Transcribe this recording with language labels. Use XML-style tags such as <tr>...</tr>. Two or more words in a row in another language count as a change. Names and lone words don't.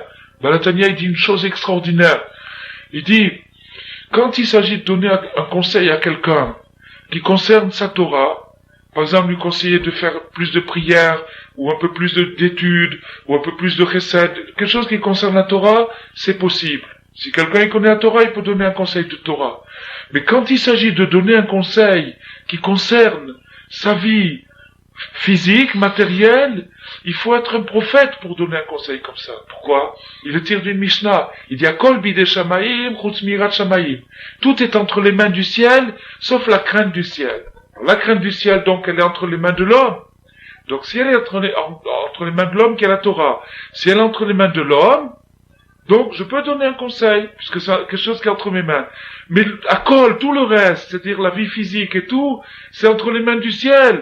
<fr>Balatania, il dit une chose extraordinaire. Il dit, quand il s'agit de donner un conseil à quelqu'un qui concerne sa Torah, par exemple, lui conseiller de faire plus de prières, ou un peu plus d'études, ou un peu plus de chesed, quelque chose qui concerne la Torah, c'est possible. Si quelqu'un connaît la Torah, il peut donner un conseil de Torah. Mais quand il s'agit de donner un conseil qui concerne sa vie physique, matérielle, il faut être un prophète pour donner un conseil comme ça. Pourquoi? Il le tire d'une Mishnah. Il dit</fr> <he>הכל בידי שמים חוץ מיראת שמים.</he> <fr>Tout est entre les mains du ciel, sauf la crainte du ciel. La crainte du ciel, donc, elle est entre les mains de l'homme. Donc, si elle est entre les mains de l'homme, qui est la Torah. Si elle est entre les mains de l'homme, donc, je peux donner un conseil, puisque c'est quelque chose qui est entre mes mains. Mais, à col, tout le reste, c'est-à-dire la vie physique et tout, c'est entre les mains du ciel.</fr>